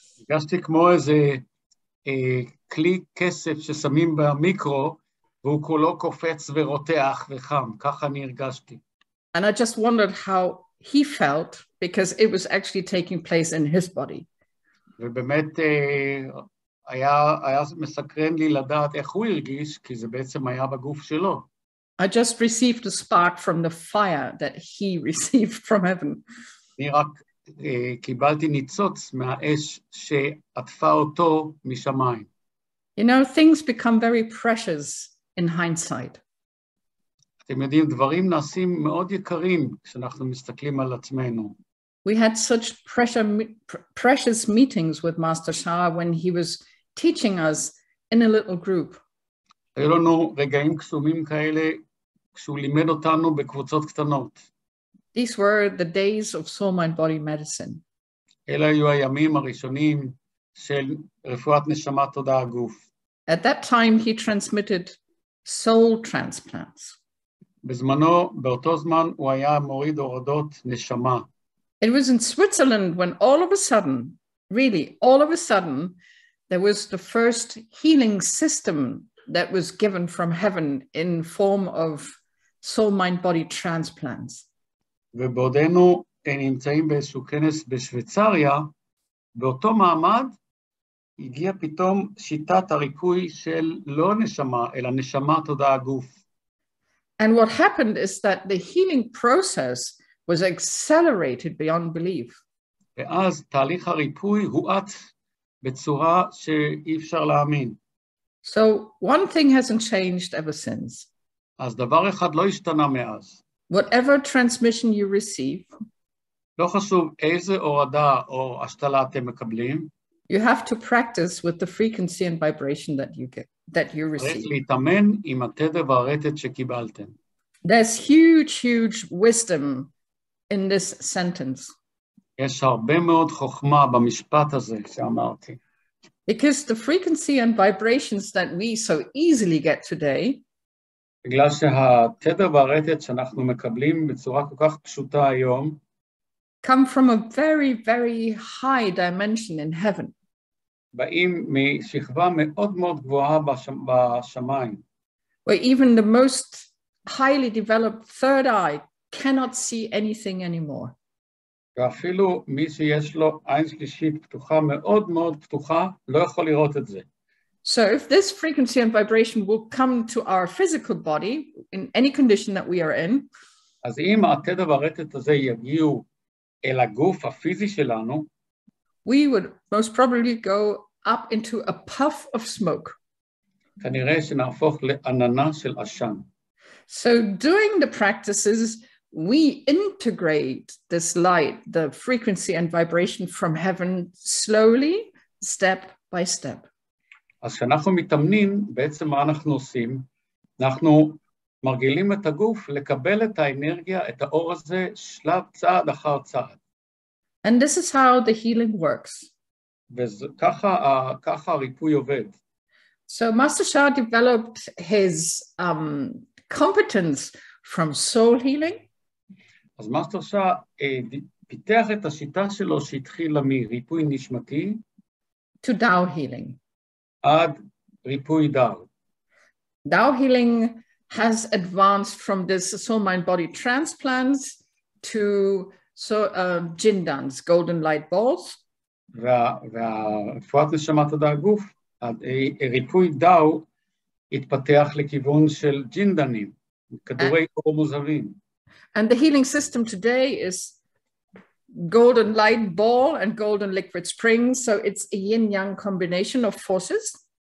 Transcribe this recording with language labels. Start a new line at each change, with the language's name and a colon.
Hebrew: הרגשתי כמו איזה כלי כסף ששמים במיקרו, והוא כולו קופץ ורותח וחם. ככה אני הרגשתי.
English: And I just wondered how he felt because it was actually taking place in his body.
Hebrew: ובאמת היה מסקרן לי לדעת איך הוא הרגיש, כי זה בעצם היה בגוף שלו.
English: I just received a spark from the fire that he received from heaven.
Hebrew: אני רק קיבלתי ניצוץ מהאש שעטפה אותו משמיים.
English: You know, things become very precious in hindsight.
Hebrew: אתם יודעים, דברים נעשים מאוד יקרים כשאנחנו מסתכלים על עצמנו.
English: We had such precious meetings with Master Shah when he was teaching us in a little group.
Hebrew: היו לנו רגעים קסומים כאלה כשהוא לימד אותנו בקבוצות קטנות.
English: These were the days of soul, mind, body medicine.
Hebrew: אלה היו הימים הראשונים של רפואת נשמה תודעה גוף.
English: At that time he transmitted soul transplants.
Hebrew: בזמנו, באותו זמן, הוא היה מוריד הורדות נשמה.
English: It was in Switzerland when all of a sudden, really, all of a sudden, there was the first healing system that was given from heaven in form of soul, mind, body transplants.
Hebrew: ובעודנו נמצאים באיזשהו כנס בשוויצריה, באותו מעמד הגיע פתאום שיטת הריפוי של לא נשמה, אלא נשמה תודעה גוף.
English: And what happened is that the healing process was accelerated beyond belief.
Hebrew: ואז תהליך הריפוי הואץ בצורה שאי אפשר להאמין.
English: So one thing hasn't changed ever since.
Hebrew: אז דבר אחד לא השתנה מאז.
English: Whatever transmission you receive,
Hebrew: לא חשוב איזה הורדה או השתלה אתם מקבלים,
English: you have to practice with the frequency and vibration that you
Hebrew: צריך
English: receive.
Hebrew: להתאמן עם התדר והרטט שקיבלתם.
English: There's huge wisdom in this sentence.
Hebrew: יש הרבה מאוד חוכמה במשפט הזה שאמרתי.
English: Because the frequency and vibrations that we so easily get today
Hebrew: בגלל שהתדר והרטט שאנחנו מקבלים בצורה כל כך פשוטה היום,
English: come from a very high dimension in heaven.
Hebrew: באים משכבה מאוד מאוד גבוהה בשמיים.
English: Where even the most highly developed third eye cannot see anything anymore.
Hebrew: ואפילו מי שיש לו עין שלישית פתוחה, מאוד מאוד פתוחה, לא יכול לראות את זה.
English: So if this frequency and vibration will come to our physical body in any condition that we are in,
Hebrew: אז אם התדר והרטט הזה יגיעו אל הגוף הפיזי שלנו,
English: we would most probably go up into a puff of smoke.
Hebrew: כנראה שנהפוך לעננה של עשן.
English: So doing the practices, we integrate this light, the frequency and vibration from heaven slowly, step by step.
Hebrew: אז כשאנחנו מתאמנים, בעצם מה אנחנו עושים? אנחנו מרגילים את הגוף לקבל את האנרגיה, את האור הזה, שלב צעד אחר צעד.
English: And this is how the healing works.
Hebrew: וככה הריפוי עובד.
English: So Master Shah developed his competence from soul healing.
Hebrew: אז מאסטר שאה פיתח את השיטה שלו שהתחילה מריפוי נשמתי
English: to Tao healing.
Hebrew: עד ריפוי דאו.
English: Tao healing has advanced from this soul, mind, body transplants to Jindans, golden light balls.
Hebrew: והרפואת נשמת תודעה גוף, ריפוי דאו התפתח לכיוון של ג'ינדנים, כדורי אור מוזרים.
English: And the healing system today is golden light ball and golden liquid spring, so it's a yin-yang combination of forces.